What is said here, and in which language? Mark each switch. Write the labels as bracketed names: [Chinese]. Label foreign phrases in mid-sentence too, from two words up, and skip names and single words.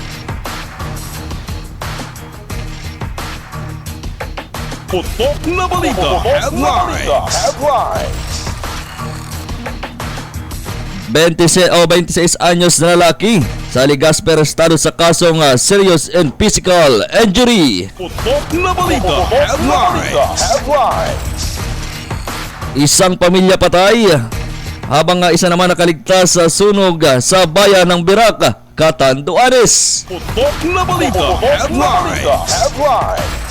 [Filipino] Putok na balita. Headlines. 26 anyos na lalaki sa Legazpi arestado sa kasong [English] serious and physical injury. [Filipino] Putok na balita. Headlines. Isang pamilya patay habang isa naman nakaligtas sa sunog sa bayan ng Birac, Catanduanes. Putok na balita. Headlines.